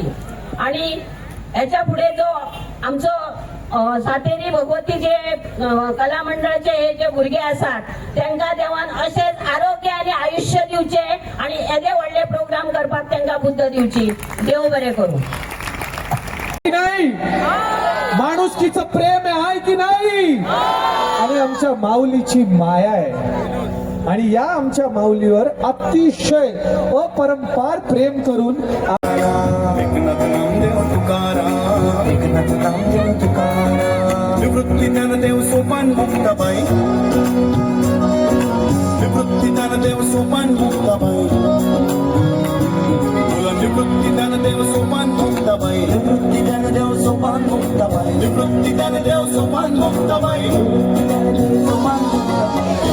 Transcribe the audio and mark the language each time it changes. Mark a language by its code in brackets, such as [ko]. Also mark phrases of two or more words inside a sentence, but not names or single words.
[kok] आणि हेच्या फुडें जो आमचो सातेरी भगवतीचे कला मंडळाचे हे जे भुरगे आसात तांकां देवान अशेच आरोग्य आणि आयुष्य दिवचे आणि येदे व्हडले प्रोग्राम करपाक तांकां बुद्ध दिवची. देव बरें करूं. [mr] नाही माणुसकीचं प्रेम आहे की नाही आणि आमच्या माऊलीची माया आहे आणि या आमच्या माऊलीवर अतिशय अपरंपार प्रेम करून निवृत्ती ज्ञानदेव सोपान मुक्ताबाई, निवृत्ती ज्ञानदेव सोपान मुक्ताबाई, बोला निवृत्ती ज्ञानदेव सोपान मुक्ताबाई, निवृत्ती ज्ञानदेव सोपान मुक्ताबाई, निवृत्ती ज्ञानदेव सोपान मुक्ताबाई, सोपान मुक्ताबाई.